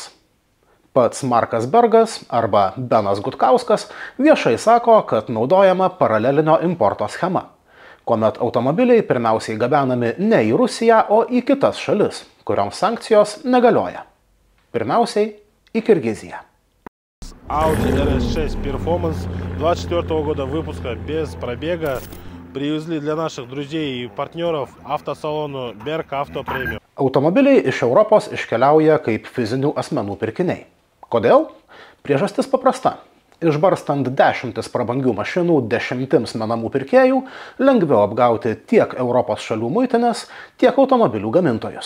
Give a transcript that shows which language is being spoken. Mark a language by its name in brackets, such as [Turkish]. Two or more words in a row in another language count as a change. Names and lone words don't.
[Lithuanian] Pats Markas Bergas arba Benas Gudkauskas viešai sako, kad naudojama paralelinio importo schema, kuomet automobiliai pirmiausiai gabenami ne į Rusiją, o į kitas šalis, kurioms sankcijos negalioja. Pirmiausiai į Kirgiziją. [Russian] Audi RS6 Performance 24 года выпуска, без пробега, привезли для наших друзей и партнеров автосалону Berg Auto Premium. [Lithuanian] Automobiliai iš Europos iškeliauja kaip fizinių asmenų pirkiniai. Kodėl? Priežastis paprasta. Išbarstant dešimtis prabangių mašinų dešimtims menamų pirkėjų, lengviau apgauti tiek Europos šalių muitinės, tiek automobilių gamintojus.